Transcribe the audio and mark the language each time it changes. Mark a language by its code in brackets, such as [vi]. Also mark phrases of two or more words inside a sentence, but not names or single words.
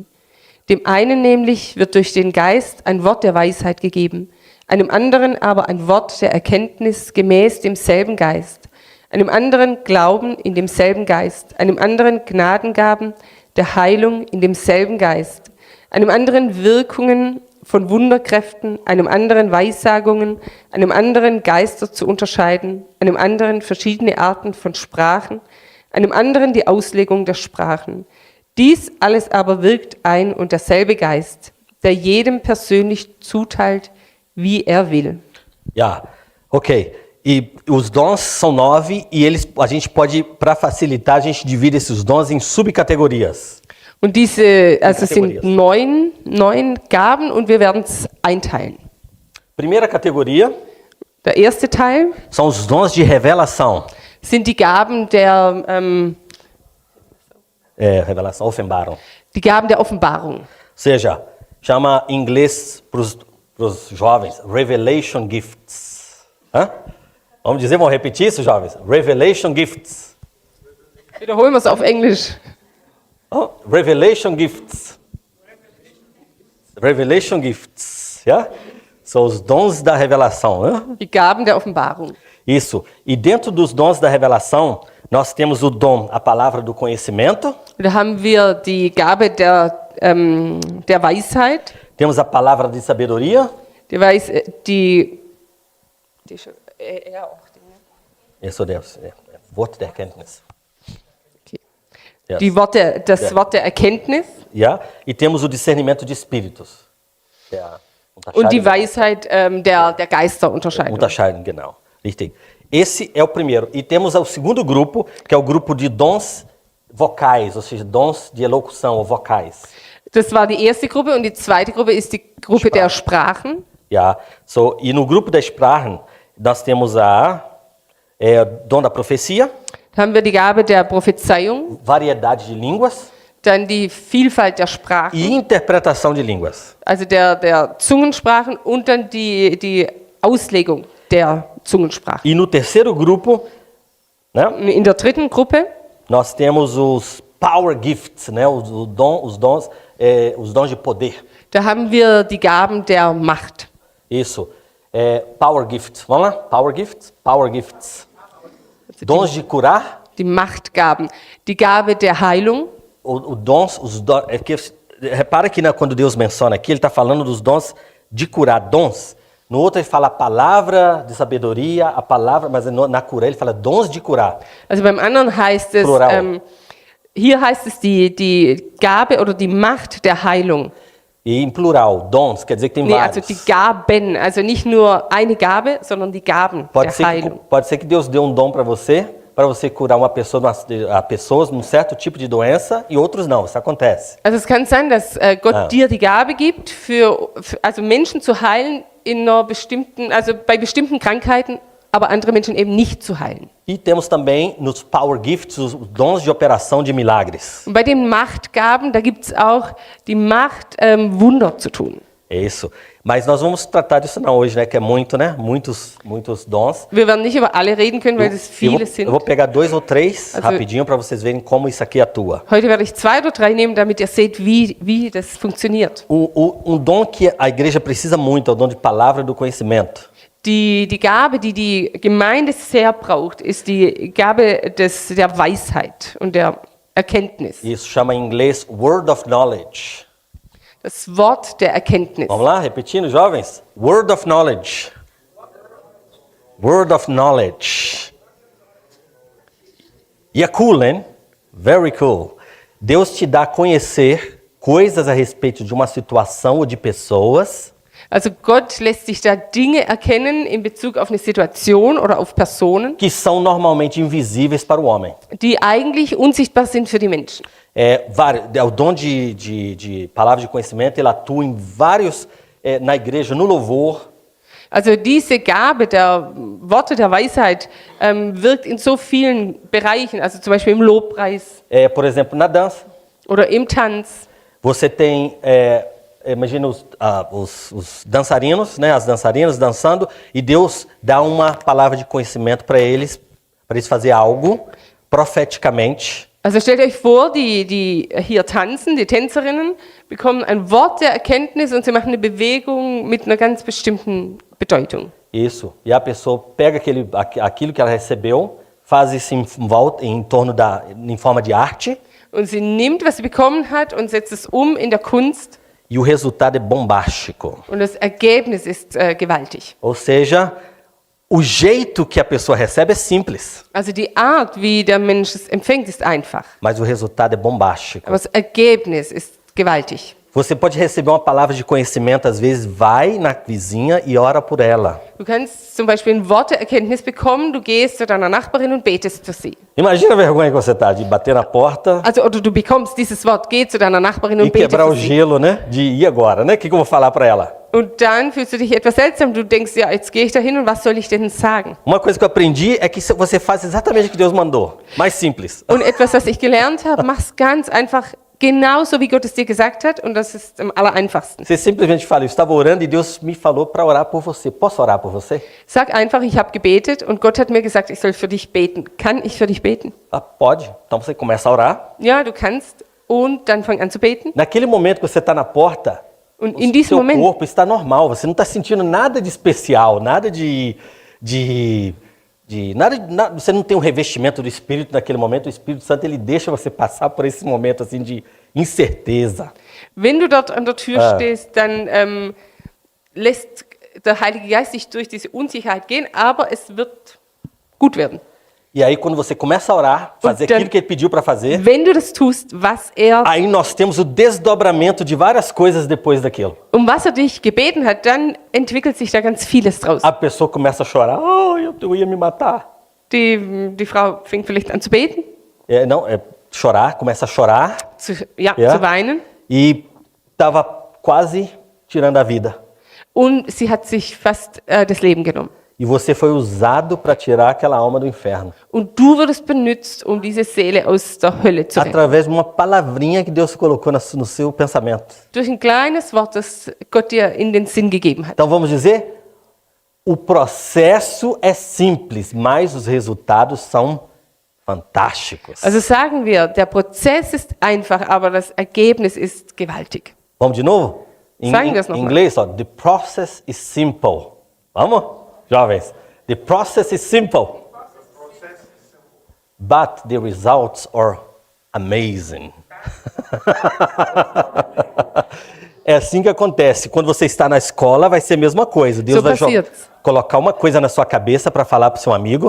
[de] Dem einen nämlich wird durch den Geist ein Wort der Weisheit gegeben, einem anderen aber ein Wort der Erkenntnis gemäß demselben Geist, einem anderen Glauben in demselben Geist, einem anderen Gnadengaben der Heilung in demselben Geist, einem anderen Wirkungen von Wunderkräften, einem anderen Weissagungen, einem anderen Geister zu unterscheiden, einem anderen verschiedene Arten von Sprachen, einem anderen die Auslegung der Sprachen. Dies alles aber wirkt ein und derselbe Geist, der jedem persönlich zuteilt, wie er will. Ja, ok. [pt] E os dons são 9 e a gente pode, para facilitar, a gente divide esses dons em subcategorias. [de] Und es sind neun Gaben und wir werden es einteilen. [pt] Primeira categoria [de] Der erste Teil [pt] são os dons de revelação. [de] sind die Gaben [pt] Revelação, Offenbarung. [de] die Gaben der Offenbarung. [pt] Ou seja, chama em inglês para os jovens, [en] Revelation Gifts. Hã? [pt] Vamos dizer, vamos repetir isso, jovens? [en] Revelation Gifts. [de] Wiederholen wir es auf Englisch. [en] Oh, Revelation Gifts. Revelation Gifts. Yeah? [pt] São os dons da revelação. Né? [de] Die Gaben der Offenbarung. [pt] Isso. E dentro dos dons da revelação, nós temos o dom, a palavra do conhecimento. [de] Da haben wir die Gabe der Weisheit. [pt] Temos a palavra de sabedoria. Isso Deus. [de] Wort der Erkenntnis. [en] Okay. Yes. [de] Das Wort der Erkenntnis. Ja. [pt] E temos o discernimento de espíritos. [de] Und die Weisheit der Geisterunterscheidung. Unterscheiden, genau. Richtig. [pt] Esse é o primeiro. E temos o segundo grupo, que é o grupo de dons vocais, ou seja, dons de elocução ou vocais. [de] Das war die erste Gruppe und die zweite Gruppe ist die Gruppe der Sprachen. Ja, [pt] e no grupo [de] das Sprachen, [pt] nós temos dom da profecia. [de] Da haben wir die Gabe der Prophezeiung. [pt] Variedade de línguas. [de] Dann die Vielfalt der Sprachen. [pt] E interpretação de línguas. [de] Also der Zungensprachen und dann die Auslegung der Zungensprachen. [pt] E no terceiro grupo, né? [de] In der dritten Gruppe [pt] nós temos os [en] power gifts, [pt] né? Os dons de poder. [de] Da haben wir die Gaben der Macht. [pt] Isso. [en] Power gifts. [pt] Vamos lá? [en] Power gifts? Power gifts. [pt] Dons de curar. [de] Die Machtgaben. Die Gabe der Heilung. [pt] Repara que quando Deus menciona aqui, ele está falando dos dons de curar, dons. No outro ele fala a palavra de sabedoria, a palavra, mas na cura ele fala dons de curar. [de] Also beim anderen heißt es, hier heißt es die Gabe oder die Macht der Heilung. [pt] E em plural, dons, quer dizer que tem vários. [de] Also die Gaben, also nicht nur eine Gabe, sondern die Gaben der Heilung. [pt] Pode ser que Deus dê um dom para você curar pessoas num certo tipo de doença e outros não, isso acontece. [de] Also es kann sein, dass Gott dir die Gabe gibt, also Menschen zu heilen in einer bestimmten, also bei bestimmten Krankheiten, aber andere Menschen eben nicht zu heilen. [pt] E temos também nos [en] Power Gifts [pt] os dons de operação de milagres. [de] Und bei den Machtgaben, da gibt es auch die Macht, Wunder zu tun. [pt] É isso. Mas nós vamos tratar disso não hoje, né? Que é muito, né? Muitos dons. [de] Wir werden nicht über alle reden können, weil es viele sind. [pt] Eu vou pegar 2 ou 3 rapidinho para vocês verem como isso aqui atua. [de] Heute werde ich 2 oder 3 nehmen, damit ihr seht, wie das funktioniert. [pt] Dom que a igreja precisa muito é o dom de palavra do conhecimento. [de] Die Gabe, die die Gemeinde sehr braucht, ist die Gabe der Weisheit und der Erkenntnis. [pt] Isso chama em inglês [en] Word of Knowledge. [de] Das Wort der Erkenntnis. [pt] Vamos lá, repetindo, jovens. [en] Word of Knowledge. Word of Knowledge. [pt] E é cool, hein? [en] Very cool. [pt] Deus te dá a conhecer coisas a respeito de uma situação ou de pessoas. [de] Also Gott lässt sich da Dinge erkennen in Bezug auf eine Situation oder auf Personen, [pt] que são normalmente invisíveis para o homem. [de] Die eigentlich unsichtbar sind für die Menschen. [pt] O dom de palavra de conhecimento, ele atua em vários, na igreja, no louvor. [de] Also diese Gabe der Worte der Weisheit wirkt in so vielen Bereichen, also zum Beispiel im Lobpreis. [pt] Por exemplo, na dança. [de] Oder im Tanz. [pt] Você tem, imagina os dançarinos, né, as dançarinas dançando, e Deus dá uma palavra de conhecimento para eles fazer algo profeticamente. [de] Also stellt euch vor, die hier tanzen, die Tänzerinnen, bekommen ein Wort der Erkenntnis und sie machen eine Bewegung mit einer ganz bestimmten Bedeutung. [pt] Isso. E a pessoa pega aquilo que ela recebeu, faz isso em forma de arte. [de] Und sie nimmt, was sie bekommen hat, und setzt es in der Kunst. [pt] E o resultado é bombástico. [de] Und das Ergebnis ist gewaltig. [pt] Ou seja, o jeito que a pessoa recebe é simples. [de] Also die Art, wie der Mensch es empfängt, ist einfach. [pt] Mas o resultado é bombástico. [de] Aber das Ergebnis ist gewaltig. [pt] Você pode receber uma palavra de conhecimento, às vezes vai na vizinha e ora por ela. [de] Du kannst zum Beispiel ein Wort der Erkenntnis bekommen, du gehst zu deiner Nachbarin und betest für sie. [pt] Imagina a vergonha que você tá de bater na porta. [de] Also oder du bekommst dieses Wort, geh zu deiner Nachbarin und bete [pt] quebrar [de] für [pt] o [de] sie. [pt] gelo, né? De ir agora, né? O que eu vou falar para ela? [de] Und dann fühlst du dich etwas seltsam. Du denkst, ja, jetzt gehe ich da hin und was soll ich denn sagen? [pt] Uma coisa que eu aprendi é que você faz exatamente o que Deus mandou. Mais simples. [de] Und etwas, was ich gelernt habe, mach's ganz einfach, genauso wie Gott es dir gesagt hat, und das ist am allereinfachsten. [pt] Você simplesmente fala, eu estava orando e Deus me falou para orar por você. Posso orar por você? [de] Sag einfach, ich habe gebetet und Gott hat mir gesagt, ich soll für dich beten. Kann ich für dich beten? [pt] Pode. Então você começa a orar. [de] Ja, du kannst. Und dann fang an zu beten. [pt] Naquele momento que você está na porta, [de] und in diesem [pt] seu [de] Moment, [pt] corpo está normal. Você não está sentindo nada de especial, nada nada, você não tem um revestimento do Espírito naquele momento. O Espírito Santo ele deixa você passar por esse momento assim de incerteza. [de] Wenn du dort an der Tür stehst, dann lässt der Heilige Geist dich durch diese Unsicherheit gehen, aber es wird gut werden. [pt] E aí quando você começa a orar, fazer aquilo que ele pediu para fazer, [de] wenn du das tust, was [pt] aí nós temos o desdobramento de várias coisas depois daquilo. [de] Was dich gebeten hat, dann entwickelt sich da ganz vieles draus. [pt] A pessoa começa a chorar, eu ia me matar. [de] Die Frau fängt vielleicht an zu beten. [pt] Chorar, começa a chorar. [de] Zu weinen. [pt] E estava quase tirando a vida. [de] Und sie hat sich fast das Leben genommen. [pt] E você foi usado para tirar aquela alma do inferno. [de] Und du wurdest benutzt, diese Seele aus der Hölle zu retten. [pt] Através de uma palavrinha que Deus colocou no seu pensamento. [de] Durch ein kleines Wort, das Gott dir in den Sinn gegeben hat. [pt] Então vamos dizer, o processo é simples, mas os resultados são fantásticos. [de] Also sagen wir, der Prozess ist einfach, aber das Ergebnis ist gewaltig. [pt] Vamos de novo? [de] Sagen wir es [pt] Em [de] nochmal. [pt] inglês, ó, [en] the process is simple. [pt] Vamos? Jovens. [en] The process is simple. But the results are amazing. [pt] É assim que acontece. Quando você está na escola, vai ser a mesma coisa. Deus [de] So [pt] vai [de] passiert's. [pt] colocar uma coisa na sua cabeça para falar para o seu amigo.